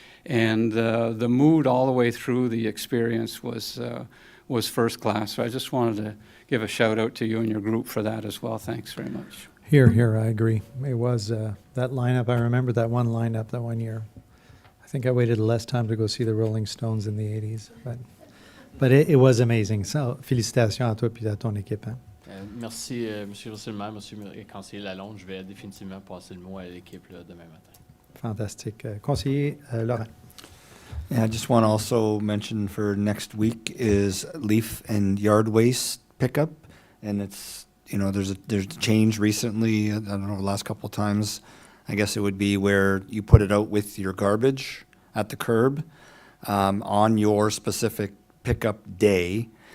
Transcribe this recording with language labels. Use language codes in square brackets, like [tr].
[en] And the mood all the way through the experience was first class. So I just wanted to give a shout out to you and your group for that as well. Thanks very much. Here, I agree. It was that lineup. I remember that one lineup that one year. I think I waited less time to go see the Rolling Stones in the 80s, but it was amazing. [fr] So, félicitations à toi et à ton équipe. Hein. Merci, M. Rousseau-le-Maire, M. Conseiller Lalonde. Je vais définitivement passer le mot à l'équipe demain matin. Fantastique. Conseiller Laurent. [en] Yeah, I just want to also mention for next week is leaf and yard waste pickup. And it's, there's a change recently, I don't know, the last couple of times. I guess it would be where you put it out with your garbage at the curb on your specific pickup day.